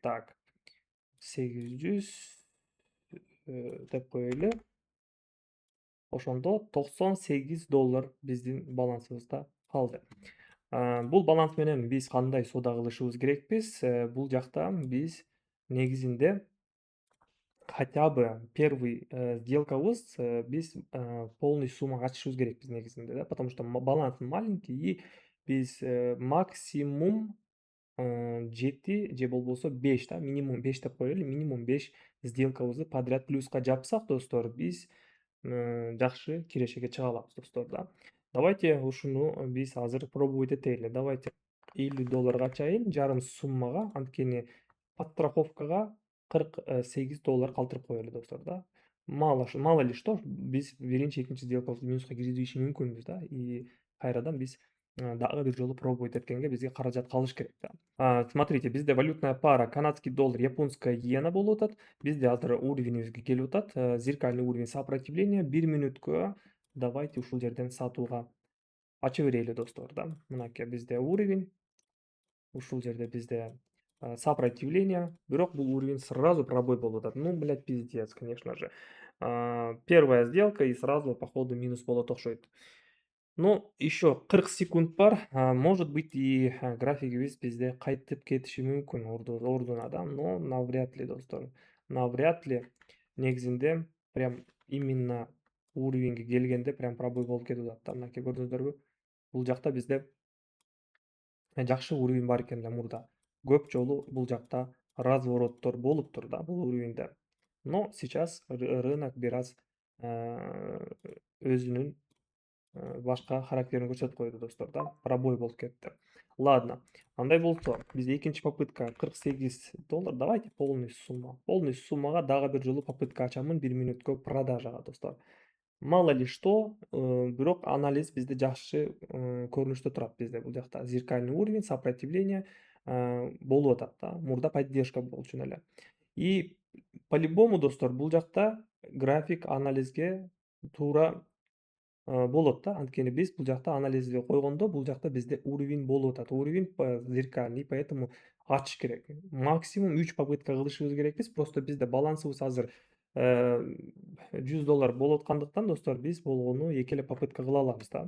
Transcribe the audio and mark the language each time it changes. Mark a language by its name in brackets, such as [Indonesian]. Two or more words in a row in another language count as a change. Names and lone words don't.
[Kyrgyz] Так, 800 деп коелу. Ошондо $98 биздин балансыбызда калды. Бул баланс менен биз кандай соода кылышыбыз керекпиз? Бул жакта биз негизинде [Russian] хотя бы первый [Kyrgyz] сделкабыз, биз полный суммага ачышыбыз керекпиз негизинде, да, [Russian] потому что баланс маленький и [Kyrgyz] биз максимум 7 же болбосо 5, да, минимум 5 деп коелу, минимум 5 сделкабызды подряд плюска жапсак, достор, биз жакшы кирешеге чыга алабыз, достор, да. Давайте ушуну биз азыр пробовать этели. Давайте $50 ачайын жарым суммага, анткени подстраховкага $48 калтырып коелу, достор, да. [Russian] Мало ли что [Kyrgyz] биз биринчи, экинчи сделкабызды минуска киргизиши мүмкүнбүз, да, и кайрадан биз дагы бир жолу пробовать эткенге бизге каражат калыш керек, да. [Russian] Смотрите, bizde валютная пара канадский доллар, японская иена [Kyrgyz] болуп атат. Бизде азыр уровенибизге келип атат. [Russian] Зеркальный уровень сопротивления [Kyrgyz] 1 мүнөткө. Давайте ушул жерден сатууга ача берели, достор, да. Мынакей бизде уровень, ушул жерде бизде сопротивление. Бирок бул [Russian] уровень сразу пробой [Kyrgyz] болуп атат. [Russian] Ну, блядь, пиздец, конечно же. Первая сделка и сразу походу минус [Kyrgyz] болот окшойт. [Russian] Ну, еще 40 секунд [Kyrgyz] бар. [Russian] Может быть, и [Kyrgyz] графигибиз бизде кайтып кетиши мүмкүн ордуна, да, [Russian] но навряд ли, [Kyrgyz] достор. [Russian] Навряд ли. [Kyrgyz] Негизинде [Russian] прям именно [Kyrgyz] уровеньге келгенде [Russian] прям пробой [Kyrgyz] болуп кетип атат да. Мынакей көрдүңүздөрбү? Бул жакта бизде жакшы уровень бар экен да мурда. Көп жолу бул жакта развороттор болуптур да бул уровеньде. [Russian] Но сейчас рынок [Kyrgyz] бир аз өзүнүн башка характерин көрсөтүп койду, достор, да. Пробой болуп кетти. Ладно, андай болсо бизде экинчи попытка $48. [Russian] Давайте полный сумма. [Kyrgyz] Полный суммага дагы бир жолу попытка ачамын 1 мүнөткө продажага, достор. [Russian] Мало ли что, [Kyrgyz] бирок анализ бизде жакшы көрүнүштө турат. Бизде бул жакта [Russian] зеркальный уровень, сопротивление [Kyrgyz] болуп атат да. Мурда поддержка болчу эле. [Russian] И по-любому, [Kyrgyz] достор, бул жакта график анализге туура болот да. Анткени биз бул жакта анализди койгондо, бул жакта бизде уровень болуп атат. [Russian] Уровень зеркальный, поэтому [Kyrgyz] ачыш керек. Максимум 3 попытка кылышыбыз керекпиз. Просто бизде балансыбыз азыр $100 болуп аткандыктан, достор, биз болгону 2 эле попытка кыла алабыз да.